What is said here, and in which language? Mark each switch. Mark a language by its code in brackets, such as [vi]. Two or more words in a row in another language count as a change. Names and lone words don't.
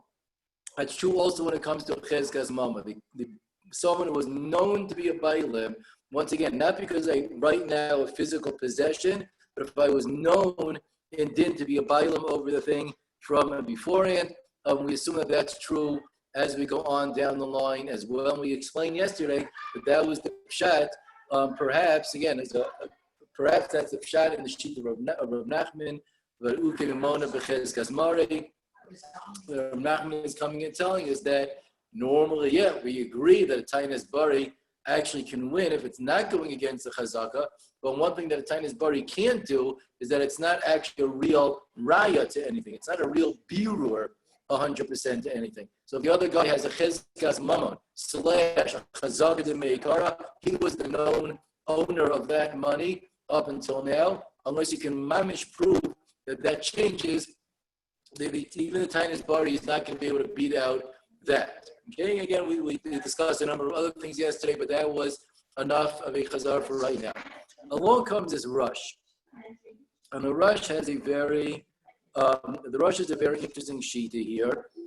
[en] That's true also when it comes to [he] chezkas mama. [en] Someone who was known to be a bailim, once again, not because right now a physical possession, but if I was known and did to be a bailim over the thing from beforehand, we assume that that's true as we go on down the line as well. And we explained yesterday that was the pshat, perhaps that's the pshat in the sheet of Rav Nachman, but [he] Ukimimona b'chezkas mare. [en] Rav Nachman is coming and telling us that normally, we agree that a [he] tainas bari [en] actually can win if it's not going against the chazaka, but one thing that a [he] tainas bari [en] can't do is that it's not actually a real raya to anything. It's not a real birur 100% to anything. So if the other guy has a [he] chezkas mamon [en] / a [he] chazaka de meikara, [en] he was the known owner of that money up until now. Unless you can mamish prove that changes, even the [he] tainas bari [en] is not going to be able to beat out that. Okay, again, we discussed a number of other things yesterday, but that was enough of a chazar for right now. Along comes this rush, and the rush has a very interesting shita here.